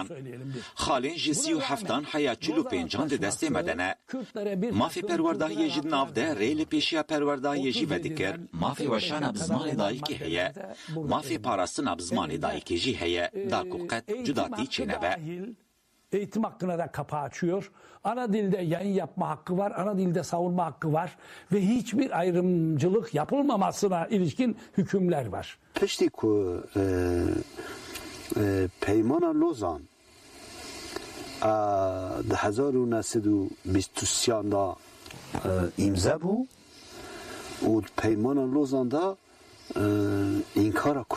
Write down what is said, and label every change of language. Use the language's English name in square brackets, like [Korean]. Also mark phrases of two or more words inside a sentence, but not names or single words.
[Kurdish] Xalên ji 37 heya 45 di destê me de ne. Mafê perwerdahiyê jî di nav de rê li pêşiya perwerdahiyê jî vedikir. Mafê weşana bi zimanê dayîkê heye. Mafê parastina bi zimanê dayîkê jî heye. Da ku qet cudatî çênebe. [Turkish] Eğitim hakkına da kapı açıyor. Ana dilde yayın yapma hakkı var, ana dilde savunma hakkı var ve hiçbir ayrımcılık yapılmamasına ilişkin hükümler var. [Kurdish] Pişti ku peymana Lozan da 1923 da imza bu u peymana Lozan'da inkara